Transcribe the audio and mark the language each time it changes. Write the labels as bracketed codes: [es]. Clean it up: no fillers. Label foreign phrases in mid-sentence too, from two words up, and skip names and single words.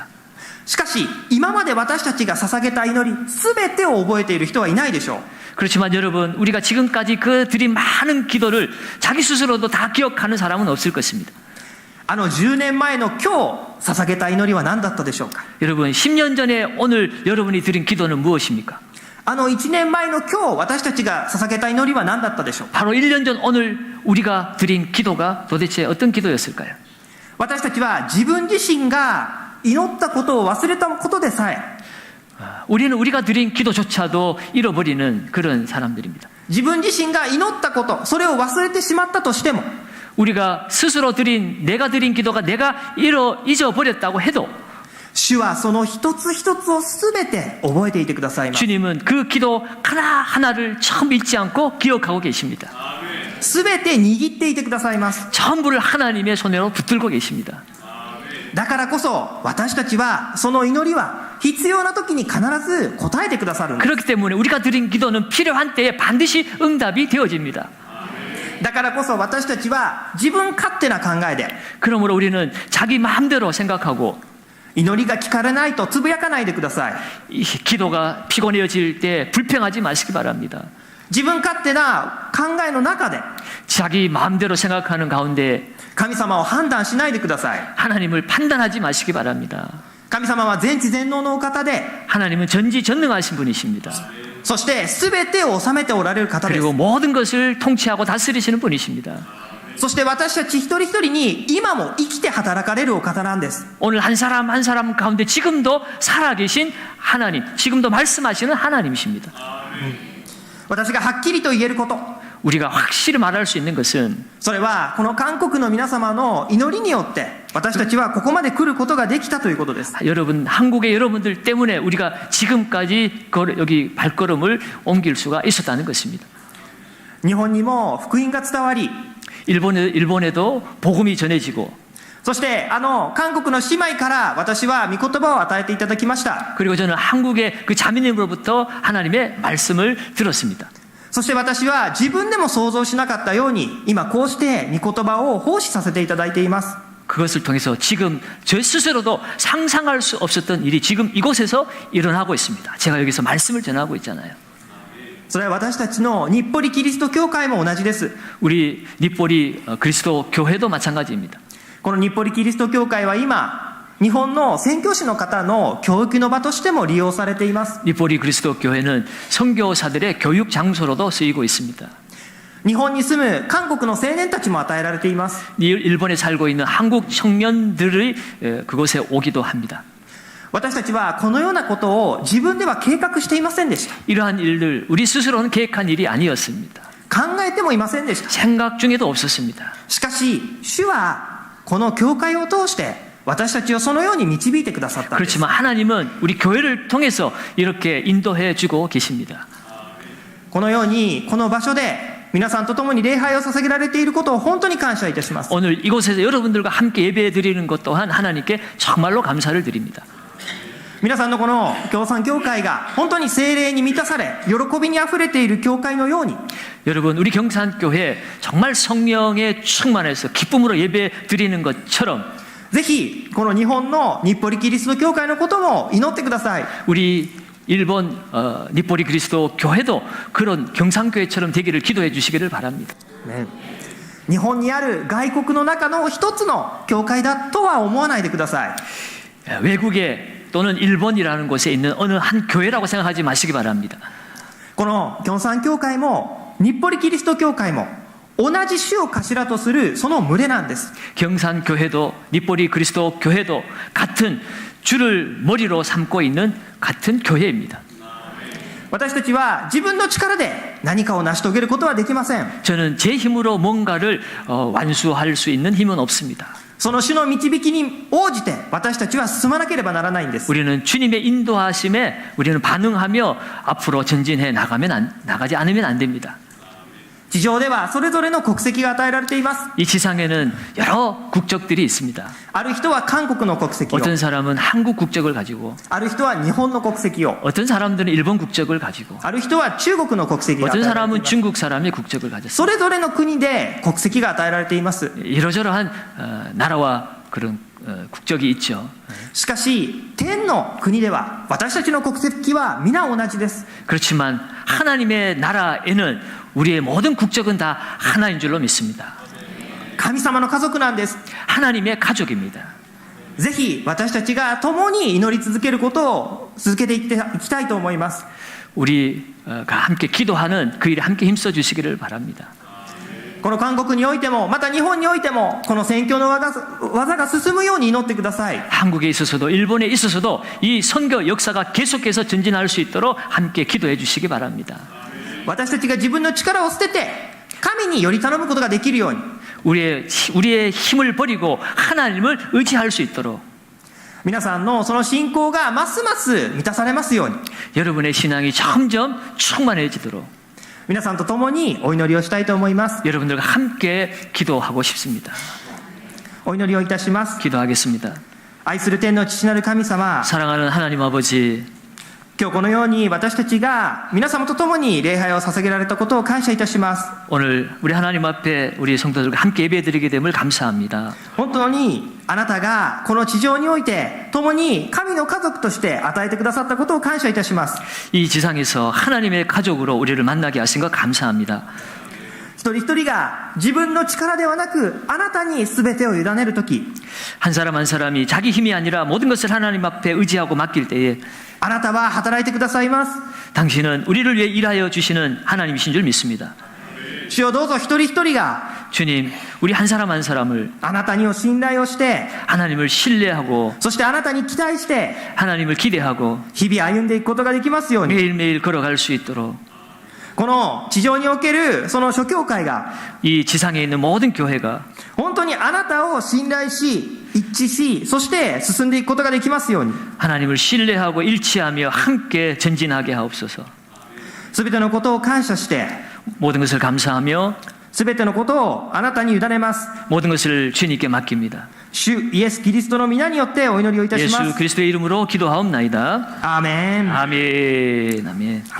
[ja] しかし今まで私たちが捧げた祈り全てを覚えている人はいないでしょう。 [ko] 그렇지만 여러분, 우리가 지금까지 그 드린 많은 기도를 자기 스스로도 다 기억하는 사람은 없을 것입니다. [ja] 10 年前の今日捧げた祈りは何だったでしょうか。 [ko] 여러분, 10년 전에 오늘 여러분이 드린 기도는 무엇입니까? [ja] 1 年前の今日私たちが捧げた祈りは何だったでしょうか。 [ko] 바로 1년 전 오늘 우리가 드린 기도가 도대체 어떤 기도였을까요? [ja] 私たちは自分自身が祈ったことを忘れたことでさえ [ko] 우리는 우리가 드린 기도조차도 잃어버리는 그런 사람들입니다. [ja] 自分自身が祈ったこと、それを忘れてしまったとしても [ko] 우리가 스스로 내가 드린 기도가 내가 잊어버렸다고 해도 [ja] 主はその一つ一つを全て覚えていてくださいます。 [ko] 주님은 그 기도 하나하나를 처음 잊지 않고 기억하고 계십니다. [ja] 全て握っていてくださいます。 [ko] 전부를 하나님의 손으로 붙들고 계십니다. [ja] だからこそ私たちはその祈りは必要な時に必ず答えてくださるんです。 [ko] 그렇기 때문에 우리가 드린 기도는 필요한 때에 반드시 응답이 되어집니다. [ja] だからこそ私たちは自分勝手な考えで [ko] 그러므로 우리는 자기 마음대로 생각하고 [ja] 祈りが聞かれないとつぶやかないでください。 [ko] 이 기도가 피곤해질 때 불평하지 마시기 바랍니다. [ja] 自分勝手な考えの中で [ko] 자기 마음대로 생각하는 가운데 [ja] 神様を判断しないでください。 [ko] 하나님을 판단하지 마시기 바랍니다. [ja] 神様は全知全能のお方で [ko] 하나님은 전지전능하신 분이십니다. [ja] そして全てを治めておられる方です。 [ko] 그리고 모든 것을 통치하고 다스리시는 분이십니다. [ja] そして私たち一人一人に今も生きて働かれるお方なんです。 [ko] 오늘 한 사람 한 사람 가운데 지금도 살아계신 하나님, 지금도 말씀하시는 하나님이십니다. [ja] 私がはっきりと言えること、 [ko] 우리가 확실히 말할 수 있는 것은 [ja] それはこの韓国の皆様の祈りによって私たちはここまで来ることができたということです。 [ko] 여러분, 한국의 여러분들 때문에 우리가 지금까지 여기 발걸음을 옮길 수가 있었다는 것입니다. [ja] 日本にも福音が伝わり、 [ko] 일본에도 복음이 전해지고, [ja] そして韓国の姉妹から私は御言葉を与えていただきました。 [ko] 그리고 저는 한국의 그 자매님으로부터 하나님의 말씀을 들었습니다. [ja] そして私は自分でも想像しなかったように、今こうして御言葉を奉仕させていただいています。 [ko] 그것을 통해서 지금 저 스스로도 상상할 수 없었던 일이 지금 이곳에서 일어나고 있습니다. 제가 여기서 말씀을 전하고 있잖아요. [ja] それは私たちの日暮里キリスト教会も同じです。 [ko] 우리 닛보리 그리스도 교회도 마찬가지입니다. [ja] この日暮里キリスト教会は今、日本の宣教師の方の教育の場としても利用されています。 [ko] 닛보리 그리스도 교회는 선교사들의 교육 장소로도 쓰이고 있습니다. [ja] 日本に住む韓国の青年たちも与えられています。 [ko] 일본에 살고 있는 한국 청년들이 그곳에 오기도 합니다. [ja] 私たちはこのようなことを自分では計画していませんでした。 [ko] 이러한 일들 우리 스스로는 계획한 일이 아니었습니다. [ja] 考えてもいませんでした。 [ko] 생각 중에도 없었습니다. [ja] しかし主はこの教会を通して私たちをそのように導いてくださったんです。 [ko] 그렇지만 하나님은 우리 교회를 통해서 이렇게 인도해 주고 계십니다. [ja] このようにこの場所で皆さんと共に礼拝を捧げられていることを本当に感謝いたします。 [ko] 오늘 이곳에서 여러분들과 함께 예배 드리는 것 또한 하나님께 정말로 감사를 드립니다. [ja] 皆さんのこの共産教会が本当に聖霊に満たされ喜びにあふれている教会のように [ko] 여러분 우리 경산교회 정말 성령에 충만해서 기쁨으로 예배 드리는 것처럼 [ja] ぜひこの日本の日暮里キリスト教会のことも祈ってください。 [ko] 우리 일본 닛보리 그리스도 교회도 그런 경산교회처럼 되기를 기도해 주시기를 바랍니다. [ja] ね、日本にある外国の中の一つの教会だとは思わないでください。 [ko] 외국에 또는 일본이라는 곳에 있는 어느 한 교회라고 생각하지 마시기 바랍니다. [ja] この共産教会も日暮里キリスト教会も同じ主を頭とするその群れなんです。 [ko] 경산교회도 닛보리 그리스도 교회도 같은 주를 머리로 삼고 있는 같은 교회입니다. [ja] 私たちは自分の力で何かを成し遂げることはできません。 [ko] 저는 제 힘으로 뭔가를 완수할 수 있는 힘은 없습니다. [ja] その主の導きに応じて私たちは進まなければならないんです。 [ko] 우리는 주님의 인도하심에 우리는 반응하며 앞으로 전진해 나가지 않으면 안 됩니다. [ja] 地上ではそれぞれの国籍が与えられています。 [ko] 이 지상에는 여러 국적들이 있습니다. [ja] ある人は韓国の国籍を、 [ko] 어떤 사람은 한국 국적을 가지고 [ja] ある人は日本の国籍を、 [ko] 어떤 사람들은 일본 국적을 가지고 [ja] ある人は中国の国籍が与 [ko] 어떤 [ja] えられてい [ko] 사람은 [ja] ます。 [ko] 중국 사람의 국적을 가졌습니다. [ja] それぞれの国で国籍が与えられています。 [ko] 이러저러한 나라와 그런 국적이 있죠. [ja] しかし天の国では私たちの国籍は皆同じです。 [ko] 그렇지만 하나님의 나라에는 우리의 모든 국적은 다 하나인 줄로 믿습니다. [ja] 神様の家族なんです。 [ko] 하나님의 가족입니다. [ja] ぜひ私たちが共に祈り続けることを続けていきたいと思います。 [ko] 우리가 함께 기도하는 그 일에 함께 힘써 주시기를 바랍니다. [ja] この韓国においてもまた日本においてもこの宣教の技が進むように祈ってください。 [ko] 한국에 있어서도 일본에 있어서도 이 선교 역사가 계속해서 전진할 수 있도록 함께 기도해 주시기 바랍니다. [ja] 私たちが自分の力を捨てて神により頼むことができるように [ko] 우리의 힘을 버리고 하나님을 의지할 수 있도록 [ja] 皆さんのその信仰がますます満たされますように [ko] 여러분의 신앙이 점점 충만해지도록 [ja] 皆さんと共にお祈りをしたいと思います。 [ko] 여러분들과 함께 기도하고 싶습니다. [ja] お祈りをいたします。 [ko] 기도하겠습니다. [ja] 愛する天の父なる神様、 [ko] 사랑하는 하나님 아버지, [ja] 今日このように私たちが皆様と共に礼拝を捧げられたことを感謝いたします。 [ko] 오늘 우리 하나님 앞에 우리 성도들과 함께 예배드리게 됨을 감사합니다. [ja] 本当にあなたがこの地上において共に神の家族として与えてくださったことを感謝いたします。 [ko] 이 지상에서 하나님의 가족으로 우리를 만나게 하신 것 감사합니다. [ja] 一人一人が自分の力ではなくあなたに全てを委ねるとき、 [ko] 한 사람 한 사람이 자기 힘이 아니라 모든 것을 하나님 앞에 의지하고 맡길 때에 [ja] あなたは働いてくださいます。 [ko] 당신은 우리를 위해 일하여 주시는 하나님이신 줄 믿습니다. [ja] 主よどうぞ一人一人が [ko] 주님, 우리 한 사람 한 사람을 [ja] あなたに信頼をして、 [ko] 하나님을 신뢰하고 [ja] そしてあなたに期待して [ko] 하나님을 기대하고 [ja] 日々歩んでいくことができますように、 [ko] 매일매일 걸어갈 수 있도록 [ja] この地上におけるその諸教会が [ko] 이 지상에 있는 모든 교회가 [ja] 本当にあなたを信頼し一致し、そして進んでいくことができますように、 [ko] 하나님을 신뢰하고 일치하며 함께 전진하게 하옵소서. [ja] すべてのことを感謝して、 [ko] 모든 것을 감사하며 [ja] すべてのことをあなたに委ねます。 [ko] 모든 것을 주님께 맡깁니다. [ja] 主イエス・キリストの皆によってお祈りをいたしま [ko] 예수 [ja] す。 [ko] 그리스도의 이름으로 기도하옵나이다. [ja] アーメン。 [ko] 아멘. 아멘.